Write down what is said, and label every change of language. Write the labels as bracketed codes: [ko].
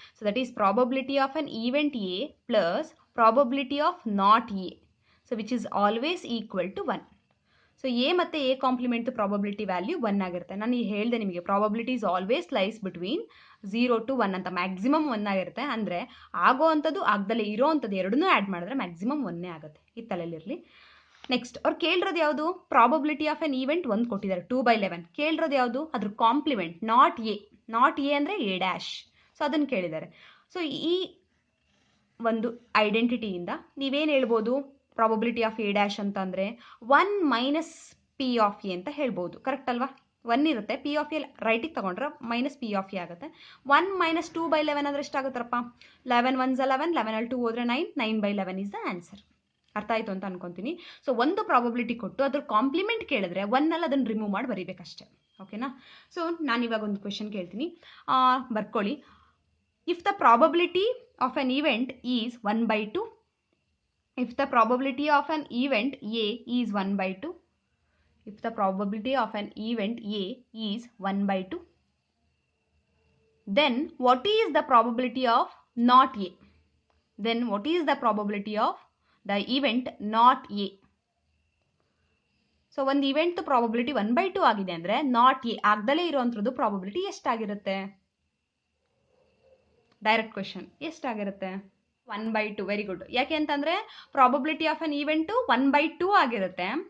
[en] So that is probability of an event A plus probability of not A, so which is always equal to 1. [kn] So A ಮತ್ತು A compliment probability value 1 ಆಗಿರುತ್ತೆ. ನಾನು ಈಗ ಹೇಳಿದೆ ನಿಮಗೆ [en] probability is always lies between 0 to 1 [kn] ಅಂತ. Maximum 1 ಆಗಿರುತ್ತೆ. ಅಂದರೆ ಆಗೋ ಅಂಥದ್ದು ಆಗದಲ್ಲೇ ಇರೋ ಅಂಥದ್ದು ಎರಡನ್ನೂ ಆ್ಯಡ್ ಮಾಡಿದ್ರೆ ಮ್ಯಾಕ್ಸಿಮಮ್ 1 ಆಗುತ್ತೆ. ಈ ತಲೆಯಲ್ಲಿರಲಿ. ನೆಕ್ಸ್ಟ್ ಅವ್ರು ಕೇಳಿರೋದು ಯಾವುದು? ಪ್ರಾಬಬಿಲಿಟಿ ಆಫ್ ಎನ್ ಈವೆಂಟ್ 1 ಕೊಟ್ಟಿದ್ದಾರೆ 2/11. ಕೇಳಿರೋದು ಯಾವುದು? ಅದ್ರ ಕಾಂಪ್ಲಿಮೆಂಟ್ ನಾಟ್ ಎ ಅಂದರೆ ಎ ಡ್ಯಾಶ್. ಸೊ ಅದನ್ನು ಕೇಳಿದ್ದಾರೆ. ಸೊ ಈ ಒಂದು ಐಡೆಂಟಿಟಿಯಿಂದ ನೀವೇನು ಹೇಳ್ಬೋದು? ಪ್ರಾಬಬಿಲಿಟಿ ಆಫ್ ಎ ಡ್ಯಾಶ್ ಅಂತಂದರೆ 1 ಮೈನಸ್ ಪಿ ಆಫ್ ಎ ಅಂತ ಹೇಳ್ಬೋದು. ಕರೆಕ್ಟ್ ಅಲ್ವಾ? 1 ಇರುತ್ತೆ, ಪಿ ಆಫ್ ಎ ರೈಟಿಗೆ ತಗೊಂಡ್ರೆ ಮೈನಸ್ ಪಿ ಆಫ್ ಎ ಆಗುತ್ತೆ. 1 ಮೈನಸ್ 2/11 ಅಂದರೆ ಎಷ್ಟಾಗುತ್ತಪ್ಪ? 11 1s 11, 11 2 ಹೋದರೆ 9, 9/11 [en] Is the answer. [kn] ಅರ್ಥ ಆಯಿತು ಅಂತ ಅನ್ಕೊತೀನಿ. ಸೊ ಒಂದು ಪ್ರಾಬಬಿಲಿಟಿ ಕೊಟ್ಟು ಅದ್ರ ಕಾಂಪ್ಲಿಮೆಂಟ್ ಕೇಳಿದ್ರೆ 1 ಅದನ್ನು ರಿಮೂವ್ ಮಾಡಿ ಬರೀಬೇಕಷ್ಟೆ. ಓಕೆನಾ? ಸೊ ನಾನಿವಾಗ ಒಂದು ಕ್ವೆಶನ್ ಕೇಳ್ತೀನಿ, ಬರ್ಕೊಳ್ಳಿ. [en] If the probability of an event is 1/2, if the probability of an event A is 1/2, if the probability of an event A is 1/2, then what is the probability of not A? Then what is the probability of the event not A? [kn] So ಒಂದು event probability 1/2 ಆಗಿದೆ ಅಂದರೆ not A ಆಗದಲ್ಲೇ ಇರೋವಂಥದ್ದು probability ಎಷ್ಟಾಗಿರುತ್ತೆ? Direct question, ಎಷ್ಟಾಗಿರುತ್ತೆ? 1/2. [en] Very good. [kn] ಯಾಕೆ ಅಂತಂದರೆ probability of an event 1/2 ಆಗಿರುತ್ತೆ.